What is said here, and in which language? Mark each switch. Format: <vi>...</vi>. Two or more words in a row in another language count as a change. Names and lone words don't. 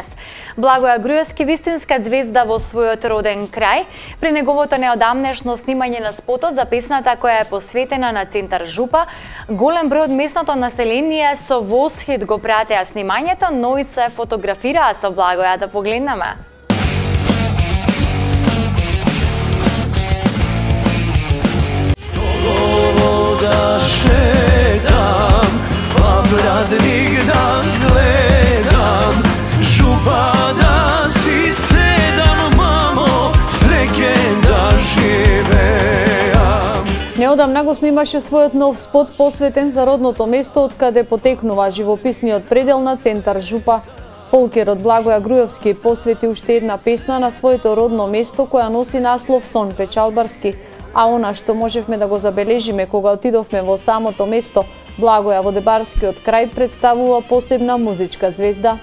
<mk>Благоја Груевски, вистинска звезда во својот роден крај, при неговото неодамнешно снимање на спотот за песната која е посветена на центар Жупа, голем број од местното население со восхит го пратеа снимањето, но и се фотографираа со Благоја. Да погледнеме. Да шетам, па брадник да гледам, Жупа да си седам, мамо, среќе да живеам. Неодамна го снимаше својот нов спот посветен за родното место од каде потекнува живописниот предел на центар Жупа. Фолкерот Благоја Груевски посвети уште една песна на своето родно место која носи наслов Сон печалбарски. А она што можевме да го забележиме кога отидовме во самото место, Благоја во Дебарскиот крај представува посебна музичка звезда.</mk>